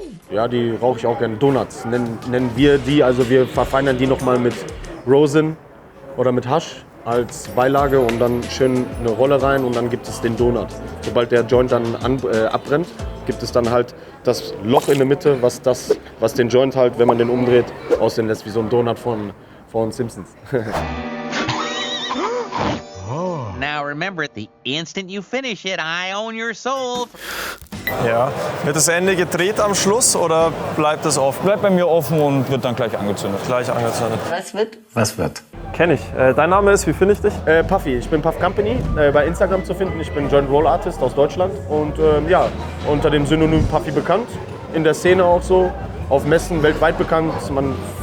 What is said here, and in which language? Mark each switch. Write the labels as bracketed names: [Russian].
[German] Ja, die rauche ich auch gerne. Donuts nennen wir die. Also wir verfeinern die nochmal mit Rosin oder mit Hasch als Beilage und dann schön eine Rolle rein und dann gibt es den Donut. Sobald der Joint dann abbrennt, gibt es dann halt das Loch in der Mitte, was den Joint halt, wenn man den umdreht, aussehen lässt wie so ein Donut von Simpsons. [English] Now remember, the instant you finish it, I own your soul. [German] Ja. Wird das Ende gedreht am Schluss oder bleibt es offen? Bleibt bei mir offen und wird dann gleich angezündet. Gleich angezündet. Was wird? Was wird? Kenn ich. Dein Name ist, wie finde ich dich? Puffy, ich bin Puff Company, bei Instagram zu finden. Ich bin Joint Roll Artist aus Deutschland und ja, unter dem Synonym Puffy bekannt. In der Szene auch so, auf Messen weltweit bekannt. Man